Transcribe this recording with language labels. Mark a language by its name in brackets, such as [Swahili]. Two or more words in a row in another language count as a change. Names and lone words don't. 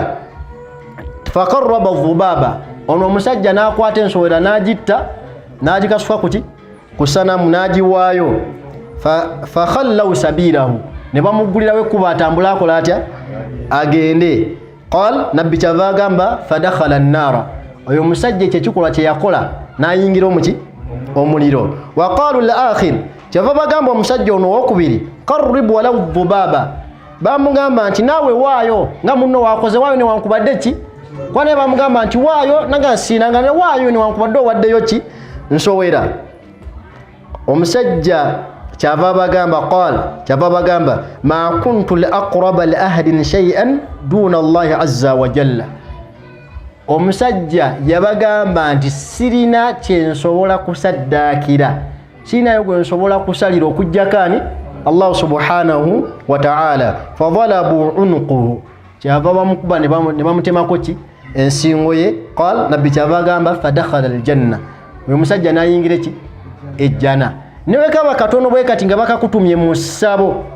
[Arabic] فقرب ذبابا, [Ganda] ono omusajja n'akwata ensowera n'agitta n'agikasuka ku ssanamu n'agiwaayo. [Arabic] فخلوا سبيله, [Ganda] ne bamuggulirawo ekkubo atambula akola atya agende. Qal, nabbi kyava agamba [Arabic] فدخل النار, [Ganda] oyo omusajja ekyo ekikolwa kye yakola n'ayingira omuliro. [Arabic] وقالوا الآخر, [Ganda] kyava bagamba omusajja ono owokubiri [Arabic] قرب ولو ذبابا, [Ganda] bamugamba nti naawe waayo nga munno wakoze waayo newankubadde ki kwane bamugamba nti waayo nanga nsiinanga ne waayo newankubadde owaddeyo ki nsowera omusajja kyava bagamba [Arabic] ما كنت لأقرب لأحد شيئا دون الله عز وجل [Ganda] omusajja yabagamba nti sirina kyensobola kusaddaakira sirinayo gwe nsobola kusalira okujjakani Allah [Arabic] سبحانه وتعالى فضربوا عنقه [Ganda] kyava bamukuba ne bamutemako ki ensingo ye qal nabbi kyava gamba [Arabic] فدخل الجنة [Ganda] oyo musajja nayingira ki ejjana newe kaba katono bwe kati nga bakakutumye mu ssabo